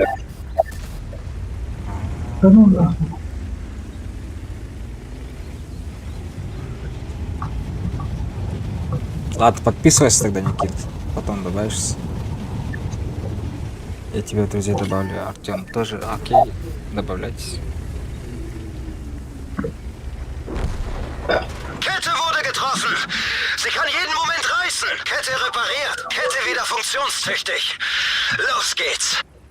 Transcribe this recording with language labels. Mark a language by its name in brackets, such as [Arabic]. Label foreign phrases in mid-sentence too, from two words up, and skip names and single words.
[Russian] Да ну нахуй. Ладно, подписывайся тогда, Никит. Потом добавишься. Я тебя в друзей добавлю. Артем тоже. Окей. Добавляйтесь. [German] Kette wurde getroffen. Sie kann jeden Moment reißen. Kette repariert. Kette wieder funktionstüchtig. Los geht's.